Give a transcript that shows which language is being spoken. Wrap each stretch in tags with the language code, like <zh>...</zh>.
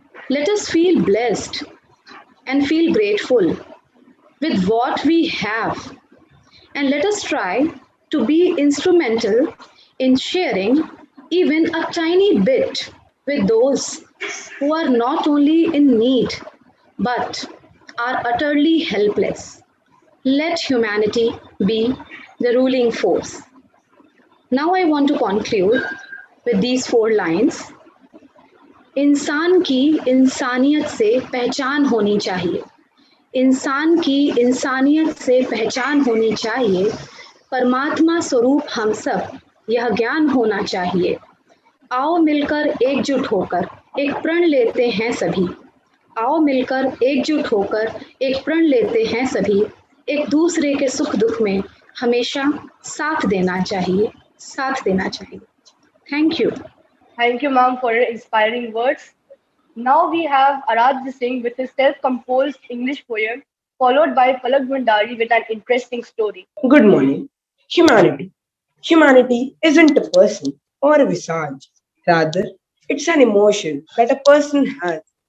<en>Let us feel blessed and feel grateful with what we have, and let us try to be instrumental in sharing even a tiny bit with those who are not only in need but are utterly helpless. Let humanity be the ruling force. Now I want to conclude with these four lines.</en> <hi>इंसान की इंसानियत से पहचान होनी चाहिए. इंसान की इंसानियत से पहचान होनी चाहिए. परमात्मा स्वरूप हम सब यह ज्ञान होना चाहिए. आओ मिलकर एकजुट होकर एक प्रण लेते हैं सभी. आओ मिलकर एकजुट होकर एक प्रण लेते हैं सभी. एक दूसरे के सुख दुख में हमेशा साथ देना चाहिए, साथ देना चाहिए.</hi> <en>Thank you. Thank you, ma'am, for your inspiring words. Now we have Aradhya Singh with his self-composed English poem, followed by Palak Bhandari with an interesting story. Good morning. Humanity. Humanity isn't a person or a visage. Rather, it's an emotion that a person has.</en>